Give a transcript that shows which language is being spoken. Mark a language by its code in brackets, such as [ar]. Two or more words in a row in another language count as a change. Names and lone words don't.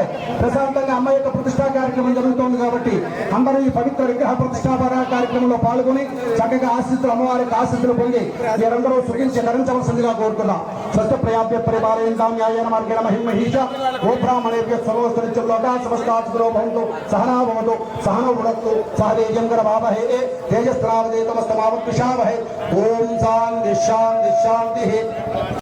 [te] ప్రశాంతంగా అమ్మ యొక్క ప్రతిష్టా కార్యక్రమం జరుగుతుంది కాబట్టి అందరూ ఈ పవిత్ర విగ్రహ ప్రతిష్టాపన కార్యక్రమంలో పాల్గొని చక్కగా ఆశీస్సులు అమ్మవారికి ఆశీస్సులు పొంది మీరందరూ సుఖించి ధరించవలసిందిగా కోరుతున్నాం. [sa] స్వస్థ ప్రయాభ్య పరిపాలయంతాం న్యాయేన మార్గేణ మహిమహీష ఓ బ్రాహ్మణేభ్య సర్వస్త నిత్యం లోకా समस्तात्मनो भवन्तु सहना भवतु सहनौ भुनक्तु सह वीर्यं करवावहै तेजस्तेनावधीतमस्तमावत्विषावहै। ओम शान्ति शान्ति शान्तिः।